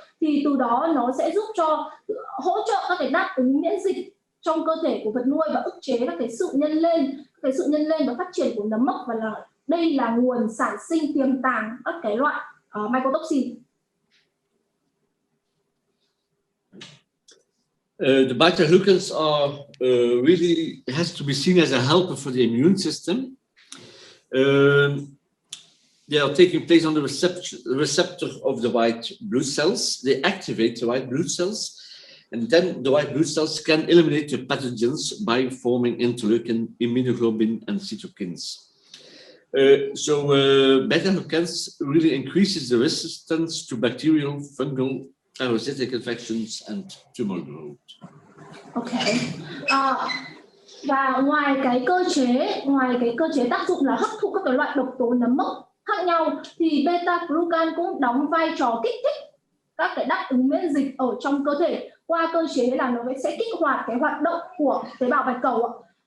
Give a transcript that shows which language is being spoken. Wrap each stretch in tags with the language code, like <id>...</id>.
<vi>Thì từ đó nó sẽ giúp cho hỗ trợ các cái đáp ứng miễn dịch trong cơ thể của vật nuôi và ức chế các cái sự nhân lên và phát triển của nấm mốc, và đây là nguồn sản sinh tiềm tàng các cái loại mycotoxin.</vi> <en>The beta-glucans really has to be seen as a helper for the immune system. They are taking place on the receptor of the white blood cells. They activate the white blood cells, and then the white blood cells can eliminate the pathogens by forming interleukin, immunoglobulin, and cytokines. Beta-glucans really increases the resistance to bacterial, fungal, parasitic infections and tumor growth. Ok.</en> <vi>Và ngoài cái cơ chế tác dụng là hấp thụ các cái loại độc tố nấm mốc khác nhau, thì beta-glucan cũng đóng vai trò kích thích các cái đáp ứng miễn dịch ở trong cơ thể qua cơ chế là nó sẽ kích hoạt cái hoạt động của tế bào bạch cầu.</vi>